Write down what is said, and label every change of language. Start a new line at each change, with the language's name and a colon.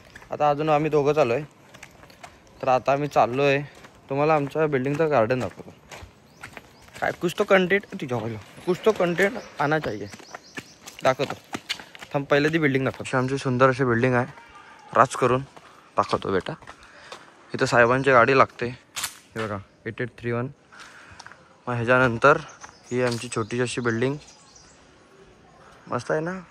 Marathi: आता अजून आम्ही दोघं चालू आहे. तर आता आम्ही चाललो आहे, तुम्हाला आमच्या बिल्डिंगचं गार्डन दाखवतो.
Hindi: काय कुछ तो कंटेंट आना चाहिए.
Marathi: दाखवतो थांब. पहिले ती बिल्डिंग दाखवतो. आमची सुंदर अशी बिल्डिंग आहे. राज करून दाखवतो बेटा. इथं साहेबांची गाडी लागते. हे बघा 8831. मग ह्याच्यानंतर ही आमची छोटीशी अशी बिल्डिंग मस्त आहे ना.